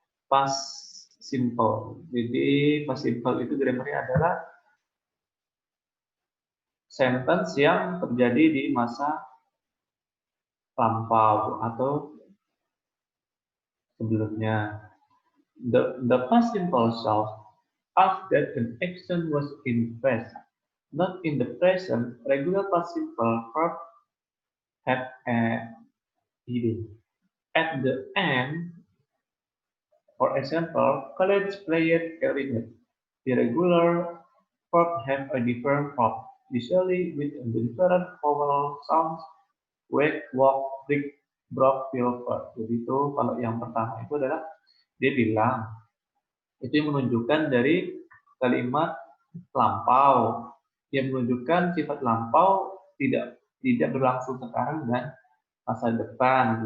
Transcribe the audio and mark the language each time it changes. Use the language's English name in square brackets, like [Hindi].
[Indonesian] Past simple. Jadi past simple itu grammarnya adalah sentence yang terjadi di masa lampau atau sebelumnya. [English] The past simple shows us that an action was in past, not in the present. Regular past simple verb have a ed. At the end, for example, college played clarinet. Irregular verb have a different form, usually with different vowel sounds. Wake, walk, break, broke, feel, verb. [Indonesian] Jadi itu kalau yang pertama itu adalah dia bilang itu yang menunjukkan dari kalimat lampau yang menunjukkan sifat lampau tidak berlangsung sekarang dan masa depan.